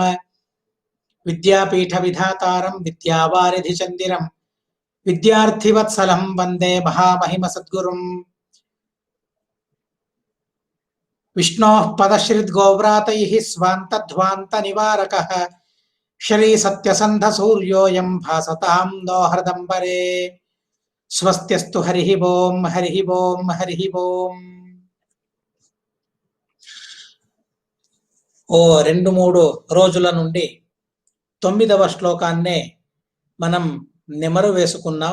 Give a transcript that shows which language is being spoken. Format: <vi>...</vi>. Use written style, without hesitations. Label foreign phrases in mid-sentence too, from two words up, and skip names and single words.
<sa>विद्यापीठविधातारं विद्यावारिधिचन्दिरं विद्यार्थिवत्सलं वन्दे महामहिमसद्गुरुम्। विष्णोः पदश्रिद्गोव्रातैः स्वान्तध्वान्तनिवारकः श्रीसत्यसन्धसूर्योऽयं भासतां नो हृदम्बरे। స్వస్త్యస్తు హరి ఓం హరి ఓం హరి ఓం.</sa> <te>ఓ 2-3 రోజుల నుండి 9వ శ్లోకాన్నే మనం నెమరు వేసుకున్నాం.</te>